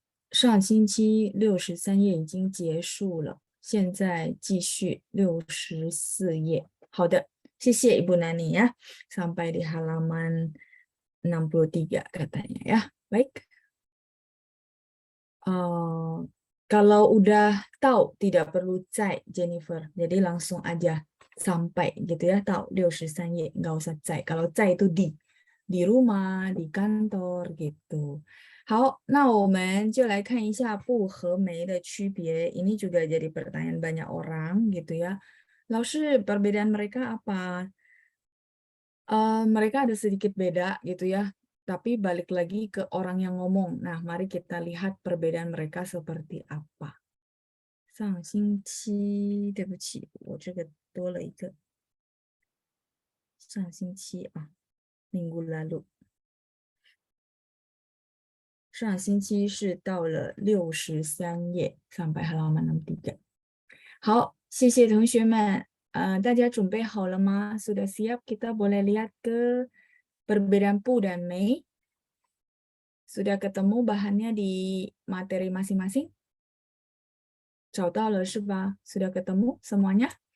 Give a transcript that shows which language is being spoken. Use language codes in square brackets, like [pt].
[zh] 上星期63页已经结束了，现在继续64页。好的，谢谢 Ibu Nani ya. [id] Sampai di halaman 63 katanya ya. Baik. Kalau udah tahu tidak perlu 在 Jennifer, jadi langsung aja sampai gitu ya, tahu 63页 nggak usah 在。 kalau 在 itu di rumah, di kantor gitu。 [zh] 好，那我们就来看一下不和没的区别。 [id] Ini juga jadi pertanyaan banyak orang gitu ya. 老师, perbedaan mereka apa? Mereka ada sedikit beda gitu ya. Tapi balik lagi ke orang yang ngomong. Nah, mari kita lihat perbedaan mereka seperti apa. [zh] 上星期，对不起，我这个多了一个。上星期啊， [id] minggu lalu。 [zh] 上星期是到了63页， [id] sampai halaman 63。 [zh] 好，谢谢同学们。大家准备好了吗？ [id] Sudah siap? Kita boleh lihat ke perbedaan pu dan mei. Sudah ketemu bahannya di materi masing-masing? [zh] 找到了是吧？ [id] Sudah ketemu semuanya?